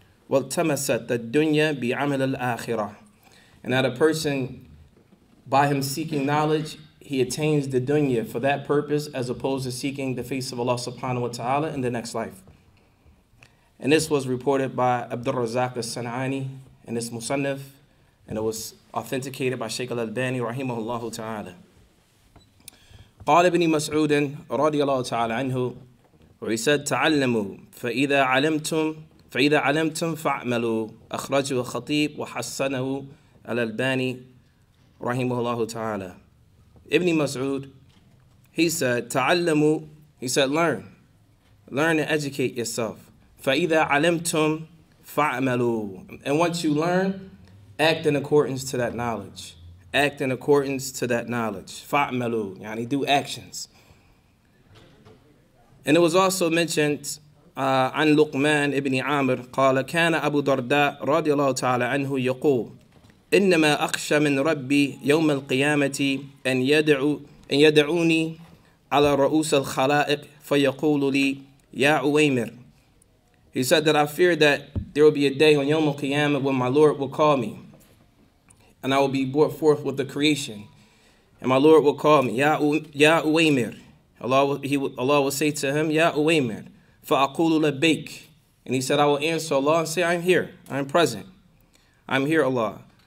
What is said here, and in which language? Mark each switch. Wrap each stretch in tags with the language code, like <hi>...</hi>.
<ar>وَالْتَمَسَتْ الدُّنْيَا بِعَمَلِ الْآخِرَةِ,</ar> <en>and that a person, by him seeking knowledge, he attains the dunya for that purpose as opposed to seeking the face of Allah subhanahu wa ta'ala in the next life. And this was reported by Abdul Razak al-San'ani in his Musannaf, and it was authenticated by Shaykh al-Albani rahimahullah ta'ala.</en> <ar>قال ابن مسعود رضي الله تعالى عنه,</ar> <en>where he said,</en> <ar>تعلموا فإذا علمتم فاعملوا. أخرجه الخطيب وحسنه الألباني رحمه الله تعالى.</ar> <en>Ibn Mas'ud, he said, تعلموا, he said, learn and educate yourself.</en> <ar>فإذا علمتم فاعملوا,</ar> <en>and once you learn, act in accordance to that knowledge. Act in accordance to that knowledge. فاعملوا, يعني do actions. And it was also mentioned</en> <ar>عن لقمان ابن عامر قال كان أبو درداء رضي الله تعالى عنه يقول إنما أخشى من ربي يوم القيامة أن يدعوني على رؤوس الخلائق فيقول لي يا عويمر.</ar> <en>He said that I fear that there will be a day on Yawm al-Qiyamah when my Lord will call me, and I will be brought forth with the creation, and my Lord will call me, Ya Uwaymir. Allah will say to him, Ya Uwaymir.</en> <ar>فَأَقُولُ لَبَيْكَ,</ar> <en>and he said, I will answer Allah and say, I'm here, I'm present, I'm here, Allah.</en>